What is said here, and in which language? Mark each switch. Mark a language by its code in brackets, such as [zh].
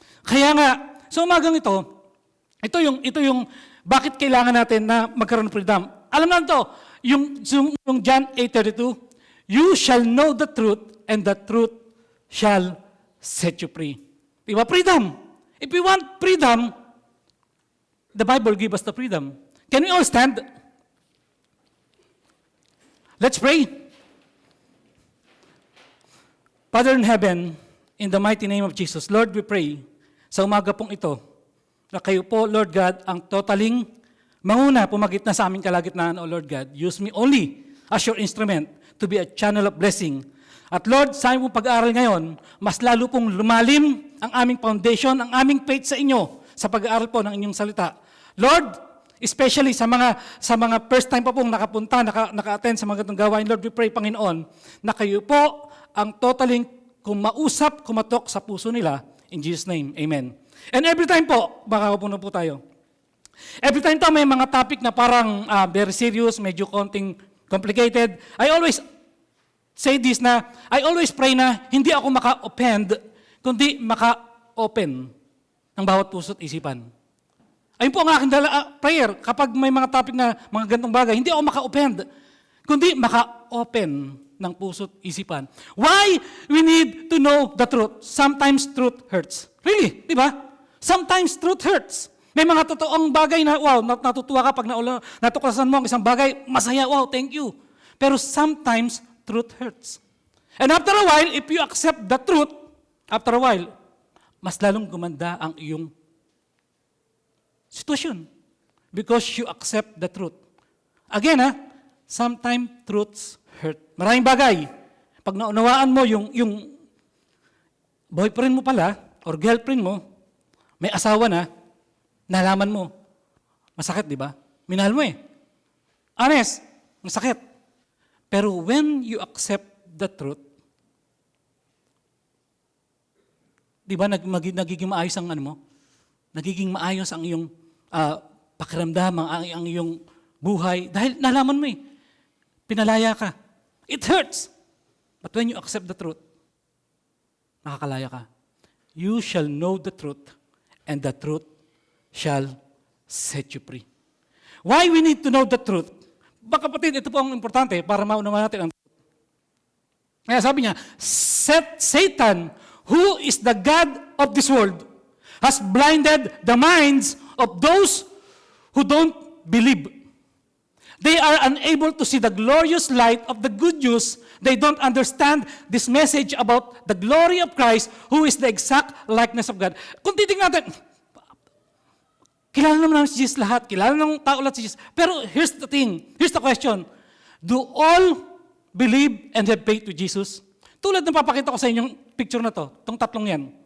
[tl] Kaya nga, sa umagang ito yung bakit kailangan natin na magkaroon ng freedom. Alam natin ito, yung [en] John 8:32, you shall know the truth and the truth shall set you free. Diba? Freedom. If we want freedom, the Bible gives us the freedom. Can we all stand? Let's pray. Father in heaven, in the mighty name of Jesus, Lord, we pray [tl] sa umaga pong ito na kayo po, Lord God, ang totaling manguna pumagit na sa aming kalagitnaan, O Lord God. [en] Use me only as your instrument to be a channel of blessing. [tl] At Lord, sa aming pag-aaral ngayon, mas lalo pong lumalim ang aming foundation, ang aming faith sa inyo sa pag-aaral po ng inyong salita. Lord, especially sa mga first time pa pong nakapunta, naka-attend sa mga ganitong gawain, Lord, [en] we pray, [tl] Panginoon, na kayo po ang totaling kumatok sa puso nila. [en] In Jesus' name, amen. And every time po, [tl] baka po na po tayo. Every time may mga topic na parang very serious, medyo konting complicated, [en] I always say this [tl] na, [en] I always pray [tl] na hindi ako maka-offend, kundi maka-open ng bawat puso't isipan. Ayun po ang aking prayer. Kapag may mga topic na mga ganitong bagay, hindi ako maka-offend, kundi maka-open ng puso't isipan. [en] Why we need to know the truth? Sometimes truth hurts. Really, [tl] di ba? [en] Sometimes truth hurts. [tl] May mga totoong bagay na, wow, natutuwa ka pag natuklasan mo ang isang bagay, masaya, wow, thank you. [en] Pero sometimes truth hurts. And after a while, if you accept the truth, after a while, [tl] mas lalong gumanda ang iyong [en] situation. Because you accept the truth. Again, sometimes truths hurt. [tl] Maraming bagay. Pag naunawaan mo yung boyfriend mo pala, or girlfriend mo, may asawa na, nalaman mo. Masakit, di ba? Minahal mo eh. Honest, masakit. Pero [en] when you accept the truth, [tl] di ba nagiging maayos ang ano mo? Nagiging maayos ang iyong pakiramdam, ang iyong buhay. Dahil nalaman mo eh. Pinalaya ka. [en] It hurts. But when you accept the truth, [tl] nakakalaya ka. [en] You shall know the truth, and the truth shall set you free. Why we need to know the truth? [tl] Baka kapatid, ito po ang importante para maunawa natin ang truth. Kaya sabi niya, [en] Satan, who is the God of this world, has blinded the minds of those who don't believe. They are unable to see the glorious light of the good news. They don't understand this message about the glory of Christ, who is the exact likeness of God. [tl] Kung titignan natin, kilala naman si Jesus lahat, kilala ng tao lahat si Jesus. [en] Pero here's the thing, here's the question. Do all believe and have faith to Jesus? [tl] Tulad ng papakita ko sa inyong picture na to, itong tatlong yan.